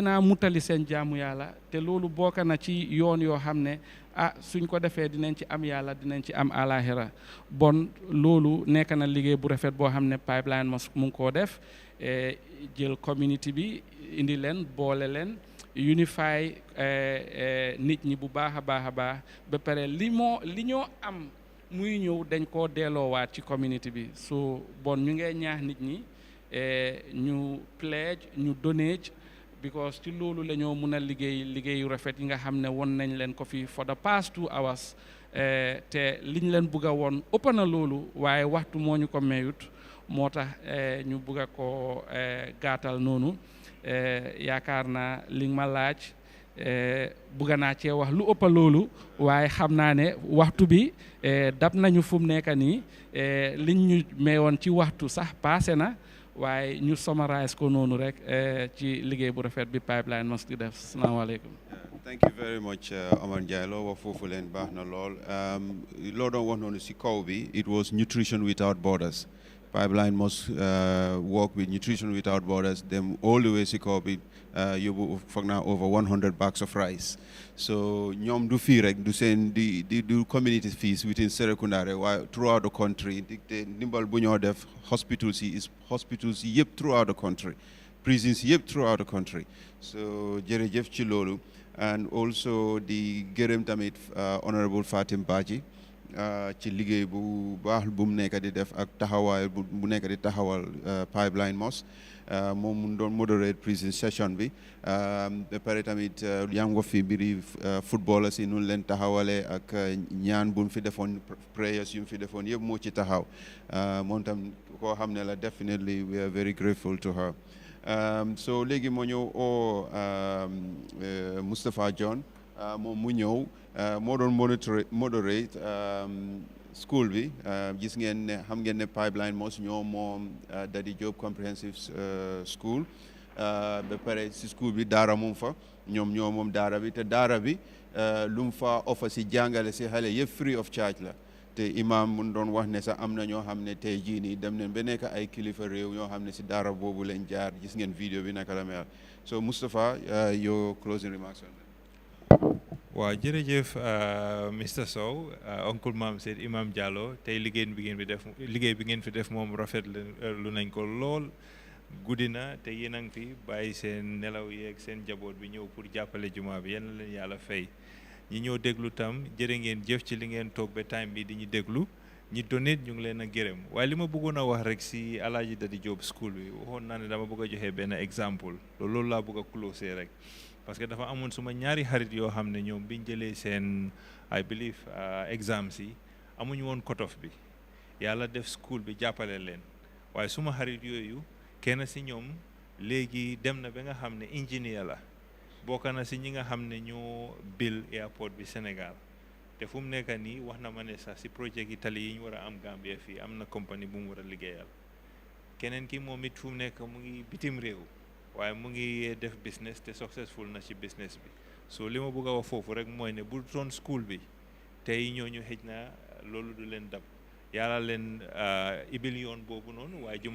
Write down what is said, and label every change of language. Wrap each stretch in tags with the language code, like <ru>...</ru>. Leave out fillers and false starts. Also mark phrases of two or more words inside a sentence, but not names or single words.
<wo>a mutali seen jaamu yàlla te loolu bokk na ci yoon yoo xam ne suñ ko defee dinañ ci am yàlla dinañ ci am alaxira bon loolu nekk na liggéey bu rafet boo xam ne Pipeline Mosque mu ngi koo def jël community bi indi leen boole leen unify nit ñi bu baax a baax a baax ba pare li ñoo am muy ñëw dañ koo delloowaat ci community bi so bon ñu ngee ñaax nit ñi ñu pledge ñu donate because ci loolu la ñoo mun a liggéeyu rafet yi nga xam ne won nañ leen ko fi</wo> <en>for the past 2 hours</en> <wo>te liñ leen bugg a woon ëpp na loolu waaye waxtu moo ñu ko mayut moo tax ñu bugg a ko gàttal noonu yaakaar naa li ma laaj bugga naa cee wax lu ëpp loolu waaye xam naa ne waxtu bi dab nañu fu mu nekk nii liñ ñu mayoon ci waxtu sax passé na waaye ñu summarize ko noonu rek ci liggéey bu rafet bi Pipeline Mosque di def salaamaaleykum.</wo> <en>Thank you very much</en> <wo>Omar Ndiaye loo wax foofu leen baax na lool loo doon wax noonu si kaw bi</wo> <en>it was Nutrition Without Borders.</en> <wo>Pipeline Mosque</wo> <en>work with Nutrition Without Borders them all the way</en> <wo>si kaw bi yóbbu foog naa</wo> <en>over 100 bags of rice</en> <wo>so ñoom du fii rek du seen di</wo> <en>community fees within</en> <wo>Serekunda rek waaye</wo> <en>throughout the country</en> <wo>te ndimbal bu ñoo def hospitals yi yëpp</wo> <en>throughout the country</en> <wo>prisons yëpp</wo> <en>throughout the country</en> <wo>so jërëjëf ci loolu</wo> <en>and also</en> <wo>di gërëm tamit Honorable Fatim Badji ci liggéey bu baax bu mu nekk di def ak taxawaay bu nekk di taxawal Pipeline Mosque moom mu doon</wo> <en>moderate prison session</en> <wo>bi ba pare tamit yaa ngi wax fi mbiri footballers yi nu leen taxawalee ak ñaan bu mu fi defoon prayers yu mu fi defoon yëpp moo ci taxaw moom tam koo xam ne la</wo> <en>definitely we are very grateful to her</en> <wo>so léegi moo ñëw Moustapha John moom mu ñëw moo doon moderate school bi gis ngeen ne xam ngeen ne Pipeline Mosque ñoo moom Daddy Job Comprehensive School ba pare si school bi daara moom fa ñoom ñoo moom daara bi te daara bi lu mu fa offer si jàngale si xale yëpp</wo> <en>free of charge</en> <wo>la te imam mun doon wax ne sax am na ñoo xam ne tey jii nii dem nañ ba nekk ay kilifa réew ñoo xam ne si daara boobu lañ jaar gis ngeen vidéo bi naka la mel so Moustapha</wo> <en>your closing remarks on that.</en> <wo>waaw jërëjëf Mr Sow oncle Mam Said Imam Diallo tey liggéey bi ngeen fi def moom rafet lu nañ ko lool guddi na te yéen a ngi fi bàyyi seen nelaw yeeg seen jaboot bi ñëw pour jàppale jumaa bi yal na leen yàlla fay ñi ñëw déglu tam jërë ngeen jëf ci li ngeen toog ba time bi di ñu déglu ñi donate ñu ngi leen a gërëm waaye li ma bëggoon a wax rek si Alaaji Daddy Job school bi waxoon naa ne dama bëgg a joxe benn exemple loolu laa bëgg a close rek parce que dafa amoon suma ñaari xarit yoo xam ne ñoom biñ jëlee seen</wo> <en>I believe exams</en> <wo>yi amuñu woon</wo> <en>cut off</en> <wo>bi yàlla def school bi jàppale leen waaye suma xarit yooyu kenn si ñoom léegi dem na ba nga xam ne ingénieur la bokk na si ñi nga xam ne ñoo</wo> <en>build airport</en> <wo>bi Sénégal te fu mu nekk nii wax na ma ne sax si projet yi tali yi ñu war a am Gambia fii am na compagnie bu mu war a liggéeyal keneen ki moom it fu mu nekk mu ngi bitim réew waaye mu ngi def business te successful na ci business bi so li ma bëgg a wax foofu rek mooy ne bu doon school bi tey ñooñu xëj na loolu du leen dab yàlla leen ibil yoon boobu noonu waaye jumaa</wo>